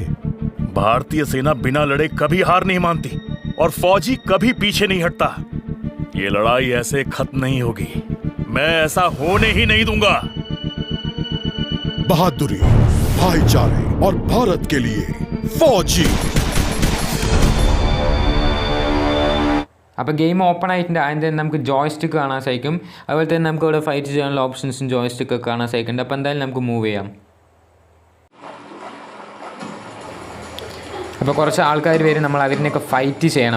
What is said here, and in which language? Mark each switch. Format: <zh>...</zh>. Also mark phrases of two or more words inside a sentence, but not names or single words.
<hi>भारतीय सेना बिना लड़े कभी हार नहीं मानती और फौजी कभी पीछे नहीं हटता। ये लड़ाई ऐसे खत्म नहीं होगी। मैं ऐसा होने ही नहीं दूंगा। बहादुरी, भाईचारे और भारत के लिए फौजी।</hi> <ml>അപ്പോൾ ഗെയിം ഓപ്പൺ ആയിട്ടുണ്ട്. ആദ്യം തന്നെ നമുക്ക് ജോയ്സ്റ്റിക്ക് കാണാൻ സാധിക്കും. അതുപോലെ തന്നെ നമുക്ക് ഇവിടെ ഫൈറ്റ് ചെയ്യാനുള്ള ഓപ്ഷൻസും ജോയ്സ്റ്റിക്കൊക്കെ കാണാൻ സാധിക്കുന്നുണ്ട്. അപ്പോൾ എന്തായാലും നമുക്ക് മൂവ് ചെയ്യാം. അപ്പോൾ കുറച്ച് ആൾക്കാർ വരും, നമ്മൾ അവരിനൊക്കെ ഫൈറ്റ് ചെയ്യണം.</ml>